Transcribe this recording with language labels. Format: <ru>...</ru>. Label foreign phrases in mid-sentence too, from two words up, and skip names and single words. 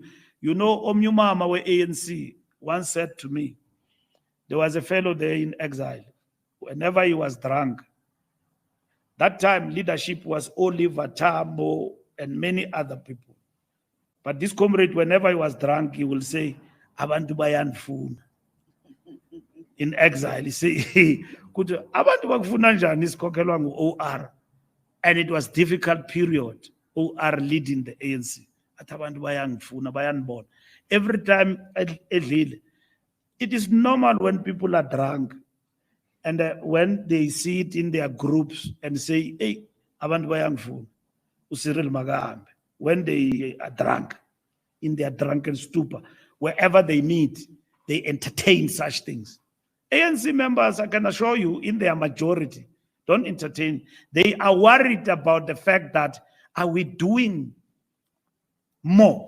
<en>You know, Omnyumama where ANC once said to me, there was a fellow there in exile. Whenever he was drunk, that time leadership was Oliver Tambo and many other people. But this comrade, whenever he was drunk, he will say,</en> <zu>Abantu bayanifuna.</zu> <en>In exile, he say,</en> <zu>Abantu bakufuna njani isikhokhelwa ngu-OR.</zu> <en>And it was difficult period, OR leading the ANC.</en> <zu>Athi abantu bayangifuna, bayanibona.</zu> <en>Every time edlile, it is normal when people are drunk and when they see it in their groups and say,</en> <zu>hey, abantu bayangifuna, uCyril Magambe,</zu> <en>when they are drunk, in their drunken stupor, wherever they meet, they entertain such things. ANC members, I can assure you, in their majority, don't entertain. They are worried about the fact that, are we doing more?</en>